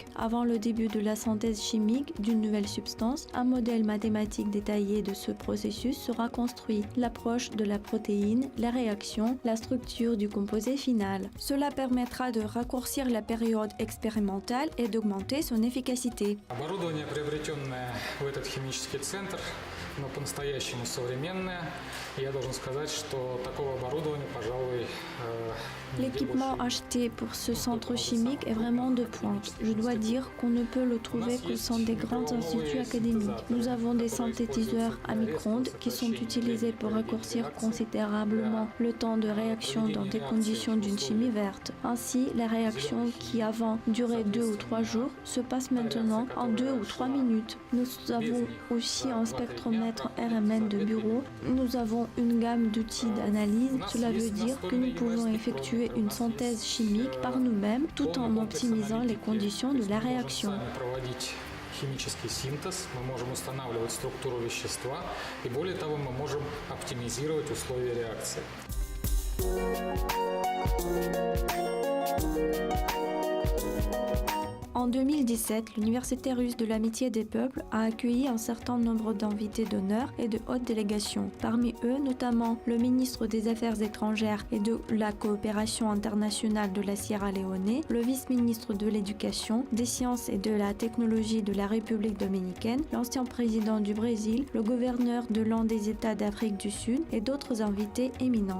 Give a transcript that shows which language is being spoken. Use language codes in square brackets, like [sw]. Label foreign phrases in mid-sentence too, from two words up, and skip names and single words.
[fr] Avant le début de la synthèse chimique d'une nouvelle substance, un modèle mathématique détaillé de ce processus sera construit. L'approche de la protéine, la réaction, la structure du composé final. Cela permettra de raccourcir la période expérimentale et d'augmenter son efficacité. [ru] Оборудование, приобретенное в этот химический центр, но по-настоящему современное. Я должен сказать, что такого оборудования, пожалуй, [fr] L'équipement acheté pour ce centre chimique est vraiment de pointe. Je dois dire qu'on ne peut le trouver qu'au sein des grands instituts académiques. Nous avons des synthétiseurs à micro-ondes qui sont utilisés pour raccourcir considérablement le temps de réaction dans des conditions d'une chimie verte. Ainsi, les réactions qui avant duraient 2 ou 3 jours se passent maintenant en 2 ou 3 minutes. Nous avons aussi un spectromètre RMN de bureau. Nous avons une gamme d'outils d'analyse. Cela veut dire que nous pouvons effectuer une synthèse chimique par nous-mêmes tout en optimisant les conditions de la réaction. [ru] Химический синтез, мы можем устанавливать структуру вещества и более того, мы можем оптимизировать условия реакции. [fr] En 2017, l'Université russe de l'amitié des peuples a accueilli un certain nombre d'invités d'honneur et de hautes délégations. Parmi eux, notamment le ministre des Affaires étrangères et de la coopération internationale de la Sierra Leone, le vice-ministre de l'Éducation, des sciences et de la technologie de la République dominicaine, l'ancien président du Brésil, le gouverneur de l'un des États d'Afrique du Sud et d'autres invités éminents.